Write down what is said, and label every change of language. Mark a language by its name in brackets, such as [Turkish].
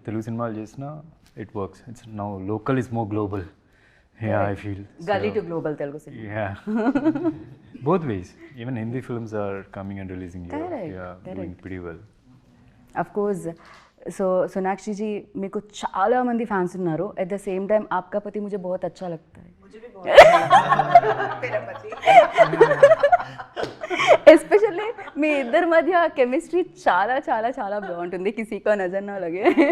[Telugu] తెలుగు సినిమాలు చేసినా [English] It works. It's now local is more global. Yeah, I feel gully to global Telugu cinema. Yeah, both ways. Even Hindi films are coming and releasing. Yeah, doing pretty well. Of course. [Telugu] So Sonakshi जी, మీకు చాలా మంది fans ఉన్నారు. [English] at the same time [Hindi] आपका पति मुझे बहुत अच्छा लगता है. [Telugu] ఎస్పెషల్లీ మీ ఇద్దరి మధ్య కెమిస్ట్రీ చాలా చాలా చాలా బాగుంటుంది. [Hindi] కిసీకో నజర్ నా లగే.